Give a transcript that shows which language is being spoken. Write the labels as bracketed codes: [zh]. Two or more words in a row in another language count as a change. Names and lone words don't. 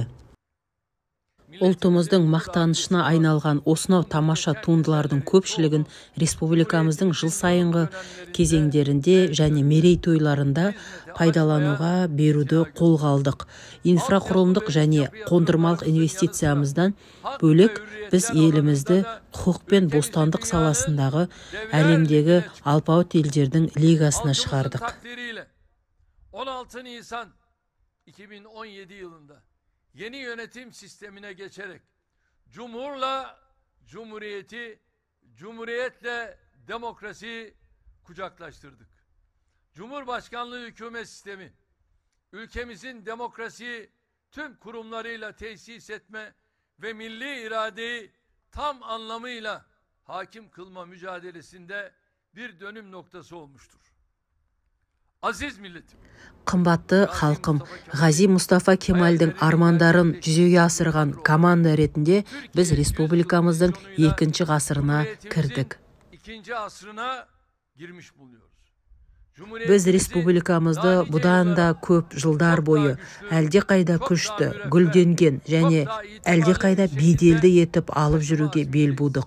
[kk] Ұлтымыздың мақтанышына айналған осынау тамаша туындылардың көпшілігін республикамыздың жыл сайынғы кезеңдерінде және мерейтойларында пайдалануға беруді қолға алдық. Инфрақұрылымдық және қондырмалық инвестициямыздан бөлек біз елімізді құқық пен бостандық саласындағы әлемдегі алпауыт елдердің лигасына шығардық. [tr] 16 Nisan 2017 yılında yeni yönetim sistemine geçerek cumhuriyetle demokrasiyi kucaklaştırdık. Cumhurbaşkanlığı hükümet sistemi, ülkemizin demokrasiyi tüm kurumlarıyla tesis etme ve milli iradeyi tam anlamıyla hakim kılma mücadelesinde bir dönüm noktası olmuştur. Aziz milletim. [kk] Қымбатты халқым, Ғази Мұстафа Кемалдің армандарын жүзеге асырған команда ретінде біз республикамыздың 2-ші ғасырына кірдік. Біз республикамызды бұдан да көп жылдар бойы әлде қайда күшті, гүлденген және әлде қайда беделді етіп алып жүруге бел будық.